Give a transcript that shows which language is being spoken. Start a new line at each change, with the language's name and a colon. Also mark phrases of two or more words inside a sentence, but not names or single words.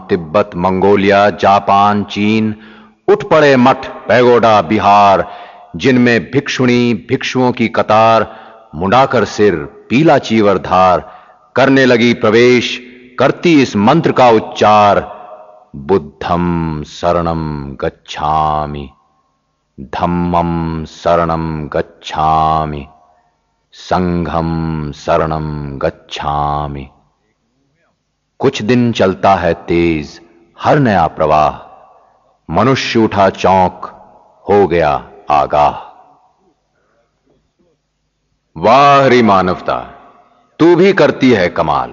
Hindi: तिब्बत मंगोलिया जापान चीन, उठ पड़े मठ पैगोडा बिहार, जिनमें भिक्षुणी भिक्षुओं की कतार, मुंडाकर सिर पीला चीवर धार, करने लगी प्रवेश करती इस मंत्र का उच्चार,
Pali: बुद्धम शरणम गच्छामि, धम्मम शरणम गच्छामि, संघम शरणम गच्छामि।
Hindi: कुछ दिन चलता है तेज हर नया प्रवाह, मनुष्य उठा चौंक हो गया आगाह। वाह रे मानवता, तू भी करती है कमाल।